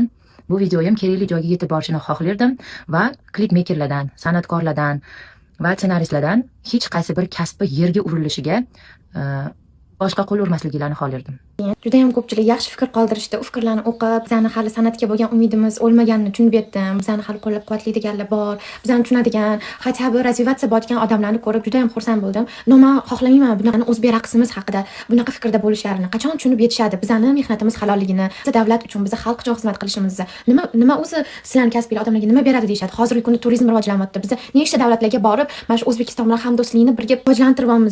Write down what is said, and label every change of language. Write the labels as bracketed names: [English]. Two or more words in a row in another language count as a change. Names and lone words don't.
[Uzbek] Bu videoyim kerakli joyga yetib borishini xohlardim va klip mekerlardan, san'atkorlardan va ssenaristlardan hech qaysi bir kasbi yerga urilishiga boshqa qo'l urmasliklarini xohlardim. Juda ham ko'pchilik yaxshi fikr qoldirishdi. U fikrlarni o'qib, bizani hali san'atga bo'lgan umidimiz o'lmaganini tushunib yetdim. Bizani hali qo'llab-quvvatlaydiganlar bor, bizani tushunadigan, [Russian] хотя бы развиваться [Uzbek] bo'layotgan odamlarni ko'rib juda ham xursand bo'ldim. Men xohlamayman bunaqani o'zbek raqsimiz haqida bunaqa fikrda bo'lishlarini. Qachon tushunib yetishadi bizani mehnatimiz halolligini, biz davlat uchun, biz xalq uchun xizmat qilishimizni. Nima o'zi sizlarning kasbiylar odamlarga nima beradi deyshadi. Hozirgi kunda turizm rivojlanmoqda. Biz nechta davlatlarga borib, mana shu O'zbekiston bilan hamdo'stlikni birga rivojlantiryapmiz.